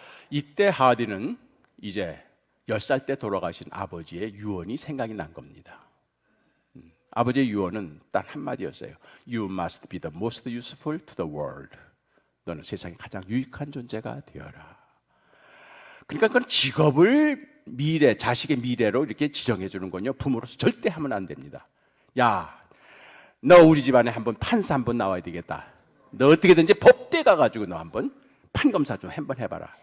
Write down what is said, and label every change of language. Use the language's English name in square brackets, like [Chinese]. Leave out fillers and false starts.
[Korean] 이때 하디는 이제 10살 때 돌아가신 아버지의 유언이 생각이 난 겁니다. 아버지의 유언은 단 한마디였어요. [English] You must be the most useful to the world. [Korean] 너는 세상에 가장 유익한 존재가 되어라. 그러니까 그건 직업을 자식의 미래로 이렇게 지정해 주는 건요. 부모로서 절대 하면 안 됩니다. 야, 너 우리 집안에 한번 판사 한번 나와야 되겠다. 너 어떻게든지 법대 가가지고 너 한번 판검사 좀 한번 해봐라.